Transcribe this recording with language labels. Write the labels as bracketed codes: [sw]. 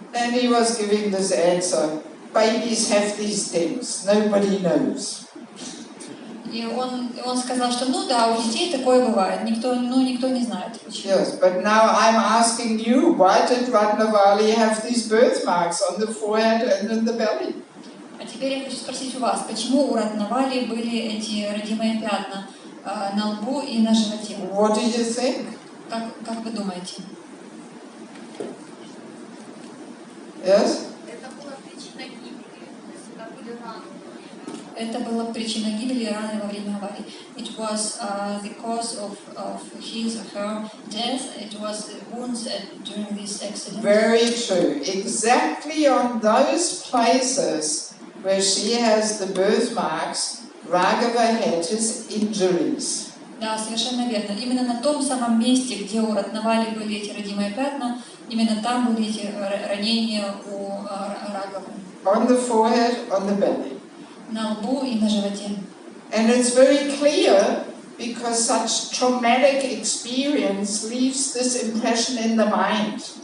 [en] And he was giving this answer, babies have these things, nobody knows. [ru] И он сказал, что ну да, у детей такое бывает, никто не знает почему. [en] Yes, but now I'm asking you, why did Ratnavali have these birthmarks on the forehead and in the belly? [ru] А теперь я хочу спросить у вас, почему у Ратнавали были эти родимые пятна на лбу и на животе? [en] What do you think? [ru] Как вы думаете? [en] Yes? [ru] Это была причина гибели, то есть это были раны. Это была причина гибели раны во время аварии. [en] It was the cause of his or her death. It was wounds during this accident. Very true. Exactly on those places where she has the birthmarks, Raghava had his injuries. [ru] Да, совершенно верно. Именно на том самом месте, где у Ратнавали были эти родимые пятна, именно там были эти ранения у Рагавы. [en] On the forehead, on the belly. [ru] На лбу и на животе. [en] And it's very clear because such traumatic experience leaves this impression in the mind.